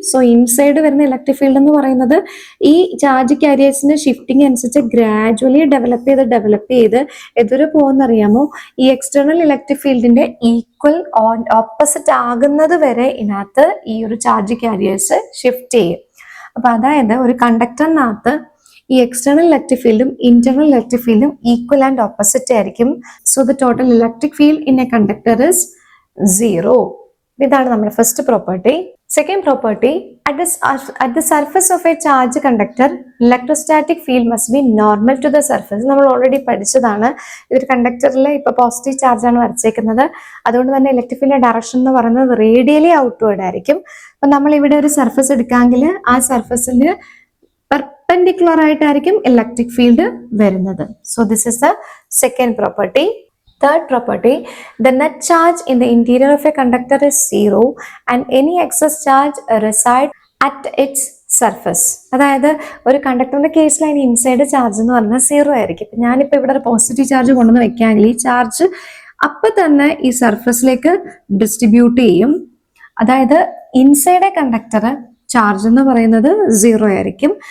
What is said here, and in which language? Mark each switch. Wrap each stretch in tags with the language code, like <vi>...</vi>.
<ml>So inside വരുന്ന electric field എന്ന് പറയുന്നത് ഈ ചാർജ് കാരിയേഴ്സിന്റെ ഷിഫ്റ്റിംഗ് അനുസരിച്ച് ഗ്രാജുവലി ഡെവലപ്പ് ചെയ്ത് എതുവരെ പോകുന്നറിയാമോ, ഈ എക്സ്റ്റേണൽ ഇലക്ട്രിക് ഫീൽഡിന്റെ ഈക്വൽ ഓപ്പോസിറ്റ് ആകുന്നത് വരെ ഇതിനകത്ത് ഈ ഒരു ചാർജ് കാരിയേഴ്സ് ഷിഫ്റ്റ് ചെയ്യും. അപ്പൊ അതായത് ഒരു കണ്ടക്ടറിനകത്ത് ഈ എക്സ്റ്റേണൽ ഇലക്ട്രിക് ഫീൽഡും ഇന്റർണൽ ഇലക്ട്രിക് ഫീൽഡും ഈക്വൽ ആൻഡ് ഓപ്പോസിറ്റ് ആയിരിക്കും.</ml> <en>So the total electric field in a conductor is zero.</en> <ml>ഇതാണ് നമ്മുടെ first property.</ml> <en>Second property, at the surface of a charge conductor electrostatic field must be normal to the surface.</en> <ml>നമ്മൾ already പഠിച്ചതാണ്. ഇതൊരു കണ്ടക്ടറിൽ ഇപ്പൊ positive charge ആണ് വരച്ചേക്കുന്നത്. അതുകൊണ്ട് തന്നെ electric ഫീൽഡിന്റെ ഡയറക്ഷൻ എന്ന് പറയുന്നത് റേഡിയലി ഔട്ട്വേർഡ് ആയിരിക്കും. അപ്പൊ നമ്മൾ ഇവിടെ ഒരു സർഫസ് എടുക്കാമെങ്കിൽ ആ സർഫസിന് പെർപെൻഡിക്കുലർ ആയിട്ടായിരിക്കും ഇലക്ട്രിക് ഫീൽഡ് വരുന്നത്.</ml> <en>So this is the second property. Third property, the net charge in the interior of a conductor is zero and any excess charge reside at its surface.</en> <ml>അതായത് ഒരു കണ്ടക്ടറിന്റെ കേസിൽ അതിന് inside charge എന്ന് പറഞ്ഞാൽ zero ആയിരിക്കും. ഞാനിപ്പോൾ ഇവിടെ ഒരു പോസിറ്റീവ് ചാർജ് കൊണ്ടുവന്ന് വെക്കുകയാണെങ്കിൽ ഈ ചാർജ് അപ്പം തന്നെ ഈ സർഫസിലേക്ക് ഡിസ്ട്രിബ്യൂട്ട് ചെയ്യും. അതായത്</ml> <en>inside a conductor</en> <ml>ചാർജ് എന്ന് പറയുന്നത് സീറോ ആയിരിക്കും.</ml>